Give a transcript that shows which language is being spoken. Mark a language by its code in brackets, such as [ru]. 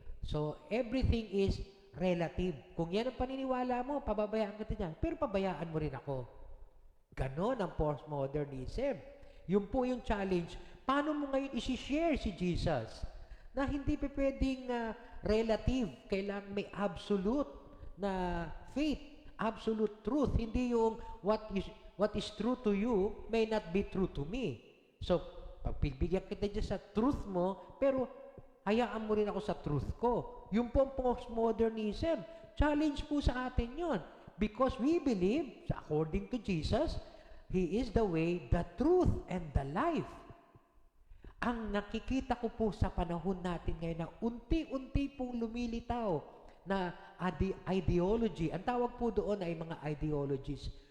[en] So, everything is relative. [tl] Kung yan ang paniniwala mo, pababayaan kita dyan. Pero pabayaan mo rin ako. Ganon ang postmodernism. Yun po yung challenge. Paano mo ngayon isi-share si Jesus? Na hindi pa pwedeng relative. Kailangan may absolute na faith, absolute truth. Hindi yung [en] what is true to you may not be true to me. [tl] So, pagbibigyan kita dyan sa truth mo, pero hayaan mo rin ako sa truth ko. Yung po ang postmodernism. Challenge po sa atin yon. [en] Because we believe, according to Jesus, He is the way, the truth, and the life. [tl] Ang nakikita ko po sa panahon natin ngayon na unti-unti pong lumilitaw na ideology. Ang tawag po doon ay mga ideologies.